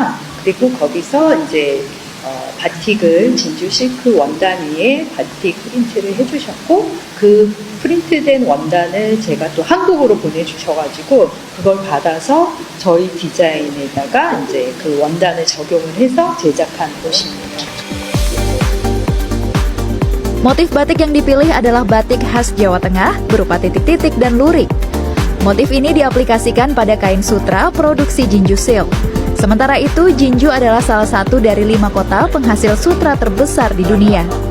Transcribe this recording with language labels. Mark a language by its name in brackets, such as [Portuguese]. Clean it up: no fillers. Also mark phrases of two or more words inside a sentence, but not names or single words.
[Korean] 그리고 거기서 이제 바틱을 진주 실크 원단 위에 바틱 프린트를 해주셨고, 그 프린트된 원단을 제가 또 한국으로 보내주셔가지고 그걸 받아서 저희 디자인에다가 이제 그 원단을 적용을 해서 제작한 옷입니다. [Indonesian] Motif batik yang dipilih adalah batik khas Jawa Tengah berupa titik-titik dan lurik. Motif ini diaplikasikan pada kain sutra produksi Jinju Silk. Sementara itu, Jinju adalah salah satu dari 5 kota penghasil sutra terbesar di dunia.